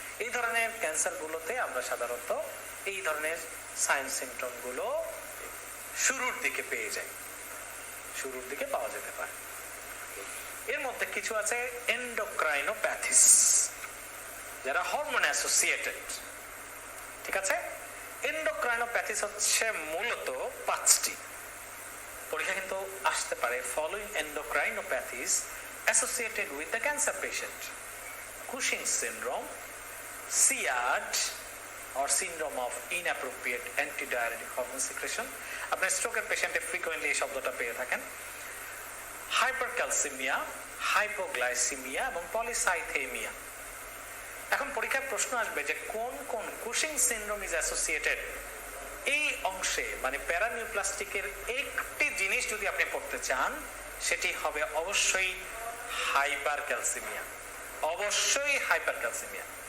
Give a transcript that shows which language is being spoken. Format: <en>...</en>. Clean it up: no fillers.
<bn>এই ধরনের ক্যান্সারগুলোতে আমরা সাধারণত এই ধরনের সাইন সিমটম গুলো শুরুর দিকে পেয়ে যাই, শুরুর দিকে পাওয়া যেতে পারে। এর মধ্যে কিছু আছে এন্ডোক্রাইনোপ্যাথিস, যারা হরমোন অ্যাসোসিয়েটেড। ঠিক আছে, এন্ডোক্রাইনোপ্যাথিস হচ্ছে মূলত 5টি। পরীক্ষা কিন্তু আসতে পারে,</bn> <en>Following endocrinopathies associated with the cancer patient: Cushing syndrome, SIAD or syndrome of inappropriate antidiuretic hormone secretion.</en> <bn>আপনি স্ট্রোকের পেশেন্টে ফ্রিকোয়েন্টলি এই শব্দটা পেয়ে থাকেন। হাইপারক্যালসিমিয়া, হাইপোগ্লাইসিমিয়া এবং পলিসাইথেমিয়া। এখন পরীক্ষায় প্রশ্ন আসবে যে কোন কোন কুশিং সিনড্রোম</bn> <en>Is associated.</en> <bn>এই অংশে মানে প্যারানিউপ্লাস্টিকের একটি জিনিস যদি আপনি পড়তে চান, সেটি হবে অবশ্যই হাইপারক্যালসিমিয়া, অবশ্যই হাইপারক্যালসিমিয়া।</bn>